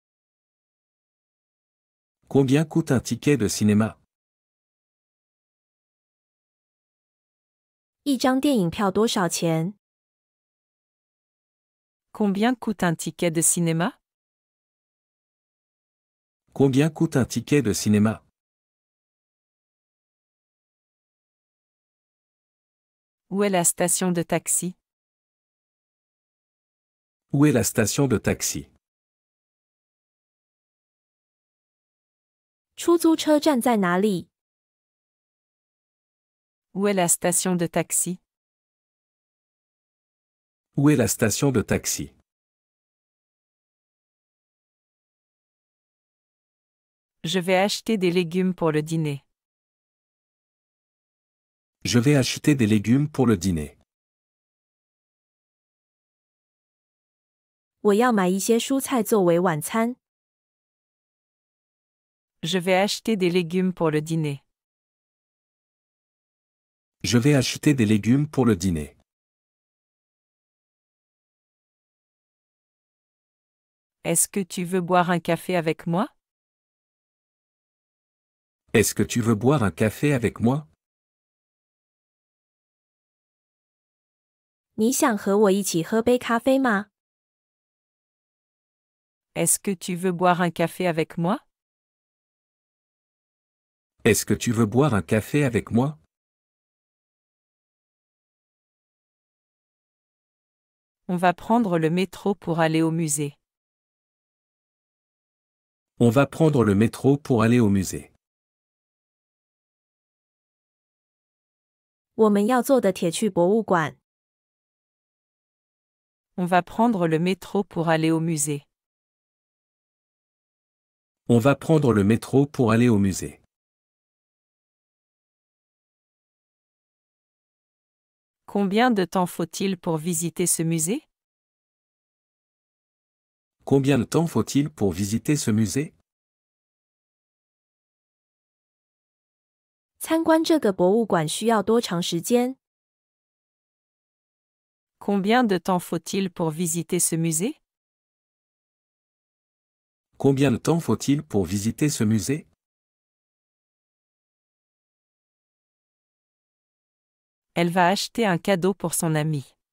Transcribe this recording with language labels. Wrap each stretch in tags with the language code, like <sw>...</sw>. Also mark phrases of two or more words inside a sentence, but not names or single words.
<fr>Combien coûte un ticket de cinéma?</fr> <zh>一张电影票多少钱？</zh> <fr>Combien coûte un ticket de cinéma? Combien coûte un ticket de cinéma? Où est la station de taxi? Où est la station de taxi?</fr> <zh>出租车站在哪里？</zh> <fr>Où est la station de taxi? Où est la station de taxi? Je vais acheter des légumes pour le dîner. Je vais acheter des légumes pour le dîner.</fr> <zh>我要买一些蔬菜作为晚餐。</zh> <fr>Je vais acheter des légumes pour le dîner. Je vais acheter des légumes pour le dîner. Est-ce que tu veux boire un café avec moi? Est-ce que tu veux boire un café avec moi?</fr> <zh>你想和我一起喝杯咖啡吗？</zh> <fr>Est-ce que tu veux boire un café avec moi? Est-ce que tu veux boire un café avec moi? On va prendre le métro pour aller au musée. On va prendre le métro pour aller au musée.</fr> <zh>我们要坐的铁去博物馆。</zh> <fr>On va prendre le métro pour aller au musée. On va prendre le métro pour aller au musée. Combien de temps faut-il pour visiter ce musée? Combien de temps faut-il pour visiter ce musée?</fr> <zh>参观这个博物馆需要多长时间？</zh> <fr>Combien de temps faut-il pour visiter ce musée? Combien de temps faut-il pour visiter ce musée? Elle va acheter un cadeau pour son ami.</fr>